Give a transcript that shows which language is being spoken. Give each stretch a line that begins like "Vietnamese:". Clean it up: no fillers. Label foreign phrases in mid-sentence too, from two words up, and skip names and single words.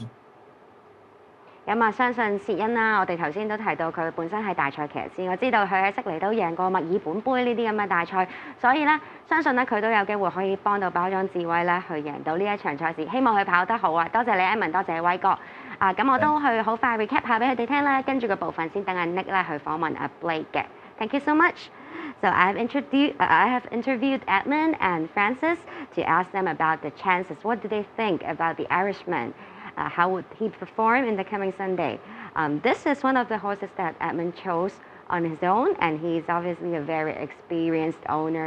Cantonese: 咁啊，相信薛恩啦，我哋頭先都提到佢本身係大賽騎師，我知道佢喺悉尼都贏過墨爾本杯呢啲咁嘅大賽，所以咧相信咧佢都有機會可以幫到包裝智威咧去贏到呢一場賽事，希望佢跑得好啊！多謝你 Edmond， 多謝威哥。咁我都去好快 recap 下俾佢哋聽啦，跟住個部分先等阿 Nick 咧去訪問阿 Blake 嘅。
English: Thank you so much. So I have interviewed Edmond and Francis to ask them about the chances. What do they think about the Irishman? How would he perform in the coming Sunday? This is one of the horses that Edmond chose on his own, and he's obviously a very experienced owner.